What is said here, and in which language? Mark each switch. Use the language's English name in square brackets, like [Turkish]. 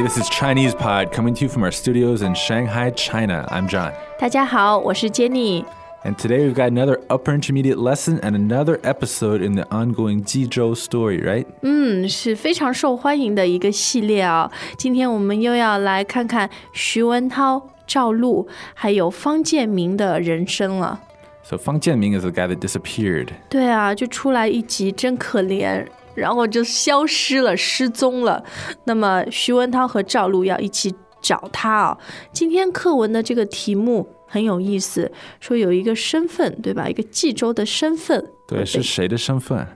[English] This is Chinese Pod coming to you from our studios in Shanghai, China. I'm John. [Chinese] 大家好，我是 Jenny. [English] And today we've got another upper intermediate lesson and another episode in the ongoing 济州 story, right? [Chinese] 是非常受欢迎的一个系列哦。今天我们又要来看看徐文涛、赵露还有方建明的人生了。 [English] So, Fang Jianming is the guy that disappeared. [Chinese] 对啊，就出来一集，真可怜，然后就消失了，失踪了。那么，徐文涛和赵露要一起找他哦。今天课文的这个题目很有意思，说有一个身份，对吧？一个济州的身份。对，是谁的身份？